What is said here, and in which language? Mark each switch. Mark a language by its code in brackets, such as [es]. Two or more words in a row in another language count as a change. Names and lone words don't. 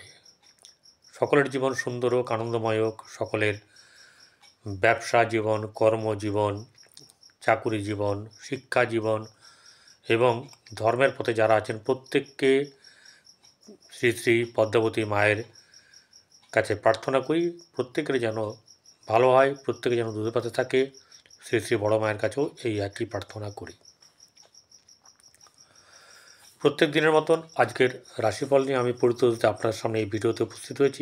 [bn] সকলের জীবন সুন্দর হোক, আনন্দময় হোক, সকলের ব্যবসা জীবন, কর্মজীবন, চাকুরী জীবন, শিক্ষা জীবন এবং ধর্মের পথে যারা আছেন প্রত্যেককে শ্রী শ্রী পদ্মাবতী মায়ের কাছে প্রার্থনা করি প্রত্যেকের যেন ভালো হয়, প্রত্যেকে যেন দুধে পাতে থাকে। শ্রী শ্রী বড় মায়ের কাছেও এই একই প্রার্থনা করি। প্রত্যেক দিনের মতন আজকের রাশিফল নিয়ে আমি পরিচিত আপনার সামনে এই ভিডিওতে উপস্থিত হয়েছি।